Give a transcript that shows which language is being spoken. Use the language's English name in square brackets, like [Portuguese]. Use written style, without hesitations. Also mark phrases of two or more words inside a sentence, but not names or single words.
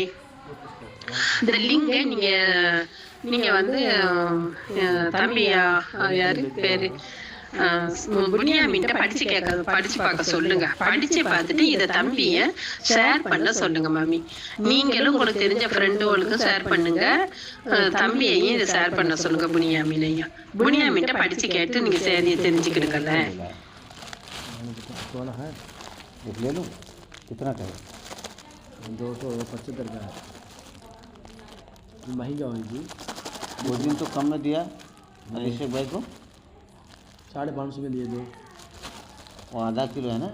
[Tamil] இந்த லிங்க நீங்க வந்து தம்பி யாரு பேரு புனியாமின்ட்ட படிச்சு பார்க்க சொல்லுங்க. படிச்சு பார்த்துட்டு இதை தம்பிய ஷேர் பண்ண சொல்லுங்க மாமி. நீங்களும் உங்களுக்கு தெரிஞ்ச ஃப்ரெண்டுகளுக்கும் ஷேர் பண்ணுங்க, தம்பியையும் இதை ஷேர் பண்ண சொல்லுங்க. புனியாமின்ட்ட படிச்சு கேட்டு நீங்க சரியை தெரிஞ்சுக்கிடுங்கல்ல. [Hindi] महंगा होगी। वो दिन तो कम में दिया अभिषेक भाई को, 550 में दिए दो। वो आधा किलो है ना,